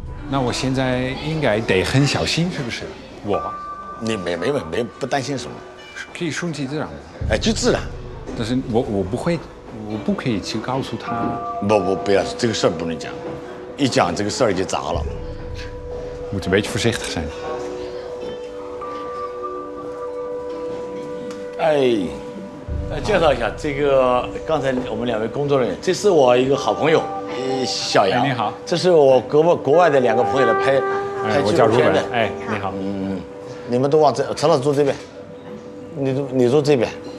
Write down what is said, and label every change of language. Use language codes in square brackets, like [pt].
[zh] 那我现在应该得很小心，是不是？你没不担心什么，可以顺其自然。就自然。但是我不可以去告诉他。不要，这个事儿不能讲，一讲这个事儿就砸了。 [nl] Moet een beetje voorzichtig zijn. [zh] 介绍一下，这个刚才我们2位工作人员，这是我一个好朋友，小杨。你好。这是我国外的2个朋友来拍纪录片的。你好。你们都往这，陈老师坐这边，你坐这边。